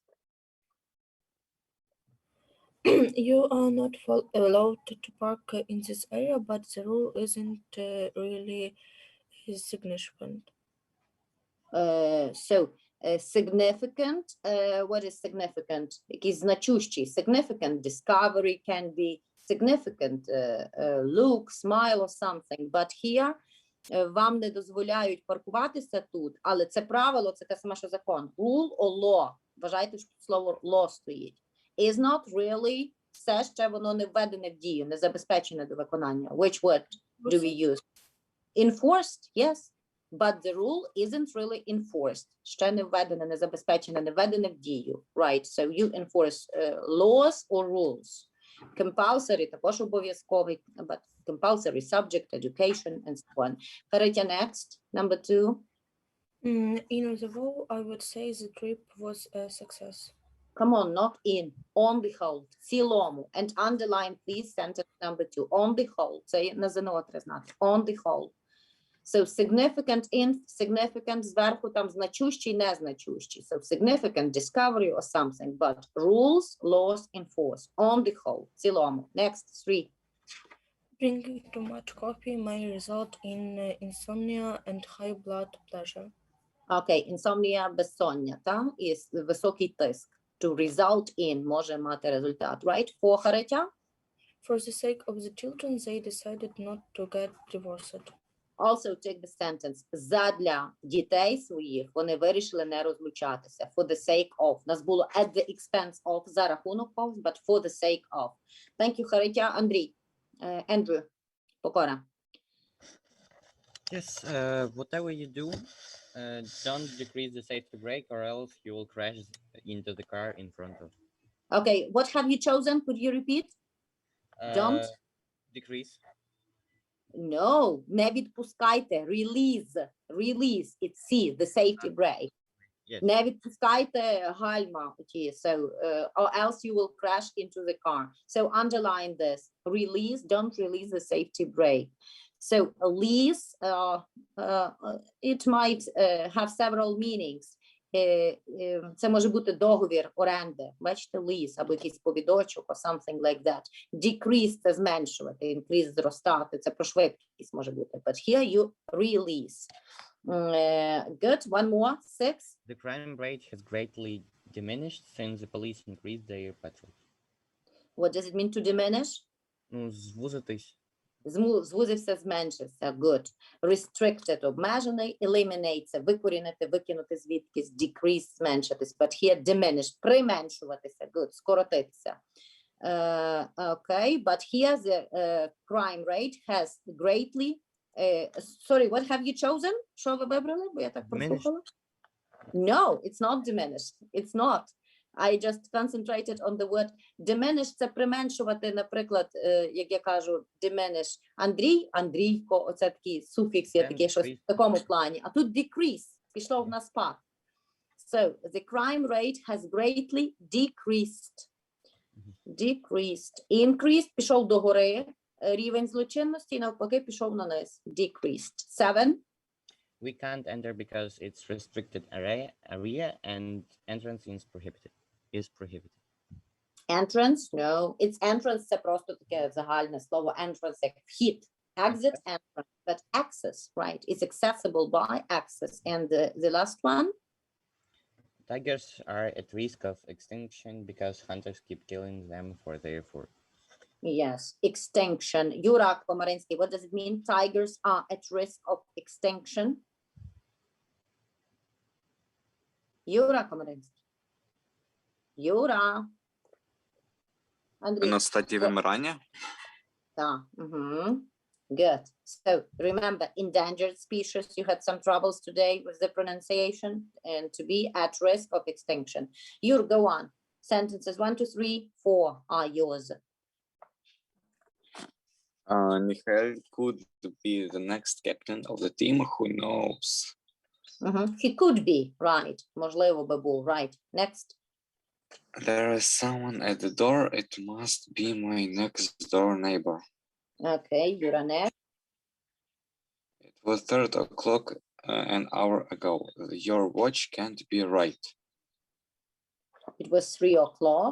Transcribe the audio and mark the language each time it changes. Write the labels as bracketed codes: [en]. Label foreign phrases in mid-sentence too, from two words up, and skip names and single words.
[en] You are not allowed to park in this area, but the rule isn't really significant. Significant, what is significant? [uk] Якийсь значущий. [en] Significant discovery can be significant look, smile or something. But here [uk] вам не дозволяють паркуватися тут, але це правило, це те саме, що закон. [en] Rule or law. [uk] Вважайте, що слово law стоїть. [en] Is not really, [uk] все ще воно не введене в дію, не забезпечене до виконання. [en] Which word do we use? Enforced, yes. But the rule isn't really enforced. [uk] Ще не введене, не забезпечене, не введене в дію. [en] Right, so you enforce laws or rules. Compulsory, [uk] також обов'язковий, [en] but compulsory subject, education, and so on. Karitya, next, number 2. In the whole, I would say the trip was a success. Come on, not in, on the whole, [uk] в цілому. [en] And underline, please, sentence number 2. On the whole, [uk] це на ЗНО треба знати. [en] On the whole. So significant, insignificant, [uk] зверху там значущий, незначущий. [en] So significant, discovery or something, but rules, laws, enforced. On the whole, [uk] в цілому. [en] Next, 3. Drinking too much coffee may result in insomnia and high blood pressure. Okay, insomnia, [uk] безсоння, та? І високий тиск. [en] To result in, [uk] може мати результат, [en] right? 4, Харитя? For the sake of the children, they decided not to get divorced. Also take the sentence. [uk] Задля дітей своїх вони вирішили не розлучатися. [en] For the sake of. [uk] У нас було [en] at the expense of, [uk] за рахунок [en] of, but for the sake of. Thank you, Харитя. Андрій. Andrew. Покора. Yes, whatever you do, don't decrease the safety brake or else you will crash into the car in front of. Okay, what have you chosen? Could you repeat? Don't? Decrease. No, [uk] не відпускайте. [en] Release. It's C, the safety brake. Yes. [uk] Не відпускайте гальма. [en] So, or else you will crash into the car. So underline this. Release, don't release the safety brake. So a lease, it might have several meanings. [uk] Це може бути договір оренди, бачите, lease, або якийсь повідочок, [en] or something like that. [uk] Decrease – це зменшувати, increase – зростати, це про швидкість може бути. [en] But here you release. Good, one more, 6. The crime rate has greatly diminished since the police increased their patrol. What does it mean to diminish? [uk] Ну, звузитись. Звузився, зменшився. [en] Good. Restricted – [uk] обмежений. Eliminate – це викорінити, викинути звідкись. Decrease – зменшитись. [en] But here diminished [uk] – применшуватися. Good. Скоротитися. [en] Okay, but here the crime rate has greatly... sorry, what have you chosen? [uk] Що ви вибрали? Бо я так прослухала. [en] No, it's not diminished. It's not. I just concentrated on the word diminish. [uk] Це применшувати, наприклад, як я кажу, diminish. Андрій, Андрійко, оце такий суфікс, є таке щось в такому плані. А тут decrease, пішло на спад. [en] So, the crime rate has greatly decreased. Decreased. Increased, [uk] пішов догори. Рівень злочинності, навпаки, пішов на низ. [en] Decreased. 7. We can't enter because it's restricted area and entrance is prohibited. Entrance? No. It's entrance, [uk] це просто таке загальне слово. Entrance як вхід. [en] Exit, entrance. But access, right? It's accessible by access. And the last one? Tigers are at risk of extinction because hunters keep killing them for their food. Yes, extinction. Юра Комаринський, what does it mean? Tigers are at risk of extinction. Юра Комаринський. Юра. Андрій. [uk] На стадії вимирання? Так. [en] Good. So remember, endangered species, you had some troubles today with the pronunciation, and to be at risk of extinction. Yur, go on. Sentences 1, 2, 3, 4 are yours. Mikhail could be the next captain of the team. Who knows? He could be, right. [uk] Можливо би був, [en] right. Next. There is someone at the door. It must be my next door neighbor. Okay, you're next. It was 3 o'clock an hour ago. Your watch can't be right. It was 3 o'clock.